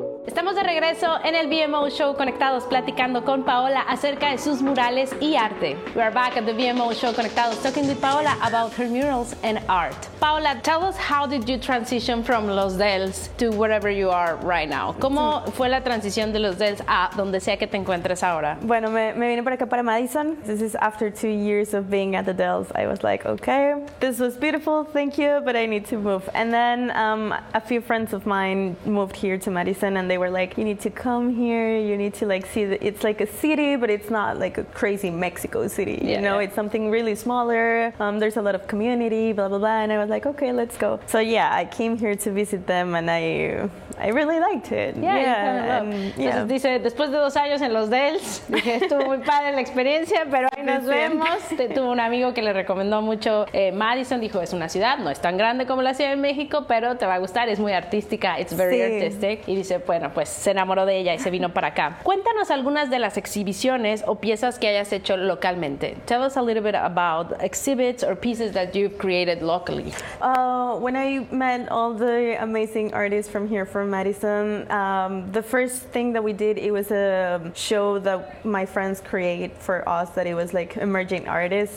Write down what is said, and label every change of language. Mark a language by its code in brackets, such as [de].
[es] Estamos de regreso en el BMO Show Conectados, platicando con Paola acerca de sus murales y arte. [en] We are back at the BMO Show Conectados, talking with Paola about her murals and art. Paola, tell us, how did you transition from Los Dells to wherever you are right now? [es] ¿Cómo fue la transición de Los Dells a donde sea que te encuentres ahora? Bueno, me vine para acá, para Madison. [en] This is after 2 years of being at the Dells. I was like, okay, this was beautiful, thank you, but I need to move. And then a few friends of mine moved here to Madison, and they were like, you need to come here, you need to like see that it's like a city, but it's not like a crazy Mexico city, you yeah, know, yeah. It's something really smaller. There's a lot of community, blah, blah, blah. And I was like, okay, let's go. So yeah, I came here to visit them, and I really liked it. Yeah. [es] Dice, después de 2 años en Los Dells, dije, estuvo muy padre la experiencia, pero ahí nos vemos. Tuvo un amigo que le recomendó mucho Madison, dijo, es una ciudad, no es tan grande como la Ciudad de México, pero te va a gustar, es muy artística, [en] it's very artistic. [es] Y dice, bueno, pues se enamoró de ella y se vino para acá. Cuéntanos algunas de las exhibiciones o piezas que hayas hecho localmente. [en] Tell us a little bit about exhibits or pieces that you've created locally. When I met all the amazing artists from here, from Madison, the first thing that we did, it was a show that my friends create for us, that it was like emerging artists.